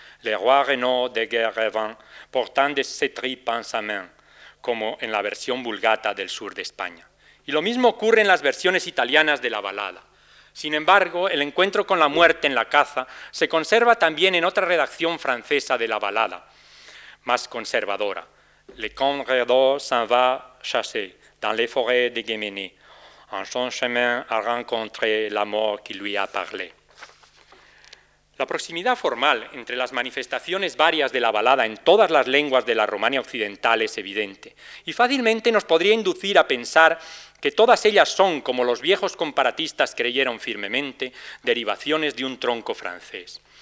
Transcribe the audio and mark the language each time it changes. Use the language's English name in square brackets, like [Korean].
[French] Le roi Renaud de guerre revint, portant de ses tripes en sa main, [Spanish] como en la versión vulgata del sur de España. Y lo mismo ocurre en las versiones italianas de la balada. Sin embargo, el encuentro con la muerte en la caza se conserva también en otra redacción francesa de la balada, más conservadora. [French] Le comte Renaud s'en va chasser dans les forêts de Guéménée. En son chemin a rencontré la mort qui lui a parlé. [Spanish] La proximidad formal entre las manifestaciones varias de la balada en todas las lenguas de la Romania occidental es evidente y fácilmente nos podría inducir a pensar que todas ellas son, como los viejos comparatistas creyeron firmemente, derivaciones de un tronco francés.